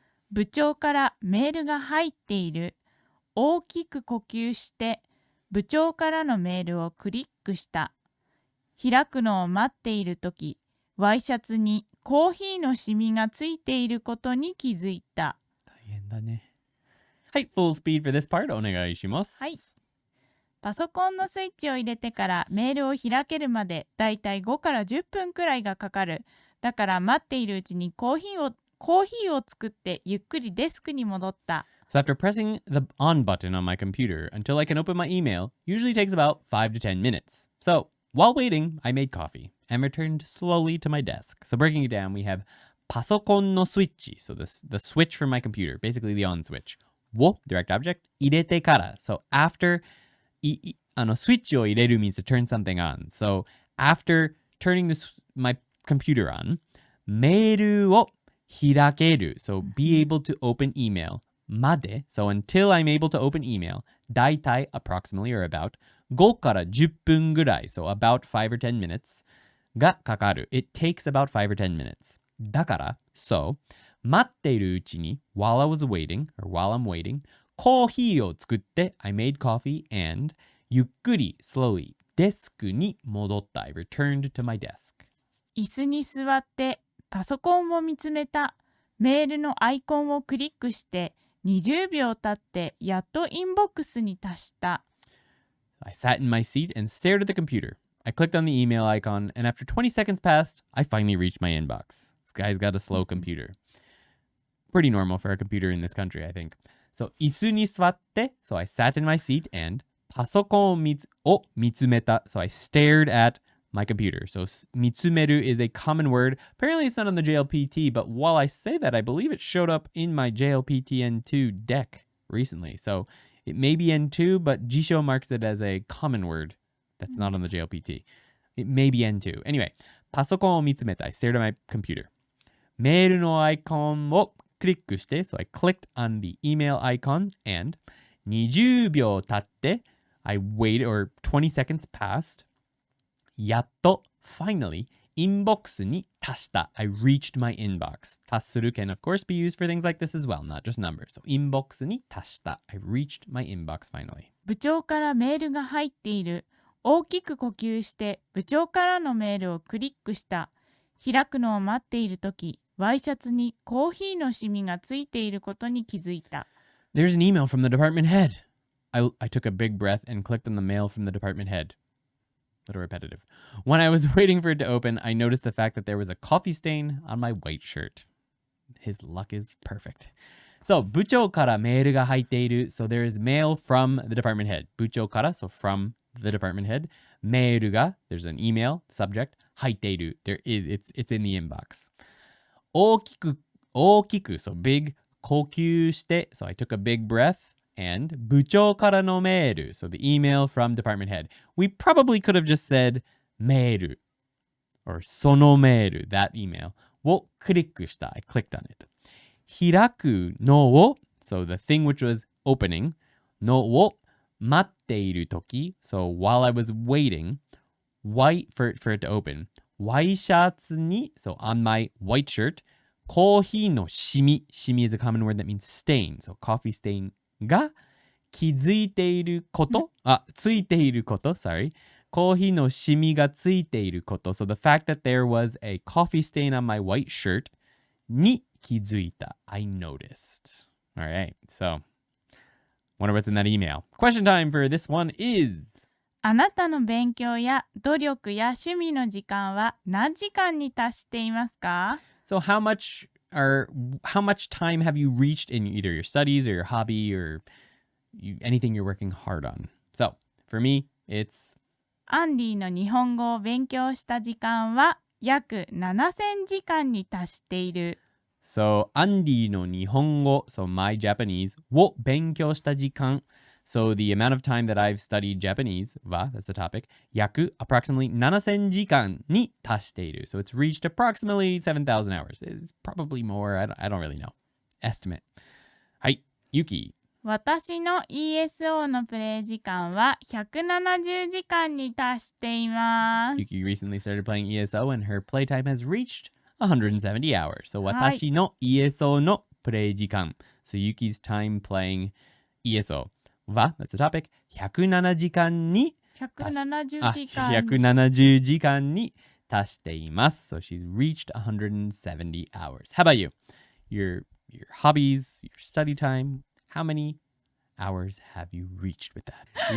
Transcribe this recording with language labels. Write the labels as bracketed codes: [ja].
[ja] 部長からメールが入っている。大きく呼吸して部長からのメールをクリックした。開くのを待っているとき、ワイシャツにコーヒーのシミがついていることに気づいた。大変だね。はい、 [en] full speed for this part [ja] お願いします。はい。パソコンのスイッチを入れてからメールを開けるまでだいたい5から10分くらいがかかる。だから待っているうちにコーヒーを作ってゆっくりデスクに戻った。 [en] So after pressing the on button on my computer until I can open my email, usually takes about 5 to 10 minutes. So while waiting, I made coffee and returned slowly to my desk. So breaking it down, we have [ja] パソコンのスイッチ. [en] So the switch from my computer, basically the on switch. [ja] を [en] direct object. [ja] 入れてから。 [en] So after [ja] スイッチを入れる [en] means to turn something on. So after turning my computer on, [ja] メールを開ける. [en] So be able to open email. まで. So until I'm able to open email, だいたい approximately or about [ja] 5から10分ぐらい. [en] So about 5 or 10 minutes [ja] がかかる. [en] It takes about 5 or 10 minutes. だから, so [ja] 待っているうちに [en] while I was waiting or while I'm waiting, [ja] コーヒーを作って、 [en] I made coffee and ゆっくり slowly [ja] デスクに戻った。 [en] I returned to my desk. [ja] 椅子に座ってパソコンを見つめた。メールのアイコンをクリックして20秒経ってやっとインボックスに達した。 [en] I sat in my seat and stared at the computer. I clicked on the email icon, and after 20 seconds passed, I finally reached my inbox. This guy's got a slow computer. Pretty normal for a computer in this country, I think. So, [ja] 椅子に座って、 [en] so I sat in my seat and [ja] パソコンを見つめた. [en] So I stared at my computer. So 見つめる is a common word. Apparently it's not on the JLPT, but while I say that, I believe it showed up in my JLPT N2 deck recently. So it may be N2, but Jisho marks it as a common word that's not on the JLPT. It may be N2. Anyway, [ja] パソコンを見つめた. [en] I stared at my computer. [ja] メールのアイコンをクリックして, [en] so I clicked on the email icon and 20秒経って, I waited, or 20 seconds passed. [ja] やっと [en] finally [ja] インボックスに達した. [en] I reached my inbox. 達する can of course be used for things like this as well, not just numbers. [ja] So インボックスに達した. [en] I reached my inbox finally. [ja] 部長からメールが入っている。大きく呼吸して部長からのメールをクリックした。開くのを待っているとき、ワイシャツにコーヒーのシミがついていることに気づいた。 [en] There's an email from the department head. I took a big breath and clicked on the mail from the department head. A little repetitive. When I was waiting for it to open, I noticed the fact that there was a coffee stain on my white shirt. His luck is perfect. So, [ja] 部長からメールが入っている. [en] So there is mail from the department head. 部長から, so from the department head. メールが, there's an email, subject. [ja] 入っている. [en] It's in the inbox. 大きく, so big. [ja] 呼吸して, [en] so I took a big breath. And [ja] 部長からのメール, [en] so the email from department head. We probably could have just said メール or そのメール, that email [ja] をクリックした. [en] I clicked on it. 開くのを, so the thing which was opening, [ja] のを待っているとき, [en] so while I was waiting, for it to open, ワイシャツに, so on my white shirt, コーヒーのシミ is a common word that means stain, so coffee stain [ja] が気づいていること、ついていること、 [en] sorry。 [ja] コーヒーのシミがついていること。 [en] So the fact that there was a coffee stain on my white shirt [ja] に気づいた. [en] I noticed. All right, so wonder what's in that email. Question time for this one is... [ja] あなたの勉強や努力や趣味の時間は何時間に達していますか? [en] So how much time have you reached in either your studies or your hobby or anything you're working hard on? So, for me, it's... [ja] アンディの日本語を勉強した時間は約7000時間に達している。 [en] So, アンディの日本語, so my Japanese, [ja] を勉強した時間. [en] So, the amount of time that I've studied Japanese, that's the topic, [ja] 約 [en] approximately [ja] 7000時間に達している. [en] So, it's reached approximately 7,000 hours. It's probably more. I don't really know. Estimate. [ja] はい、 [en] Yuki. [ja] 私の ESO のプレイ時間は170時間に達しています。 [en] Yuki recently started playing ESO and her playtime has reached 170 hours. So, [ja] 私の ESO のプレイ時間. [en] So, Yuki's time playing ESO. That's the topic. 170時間に170時間に達しています。 So she's reached 170 hours. How about you? Your hobbies, your study time, how many hours have you reached with that?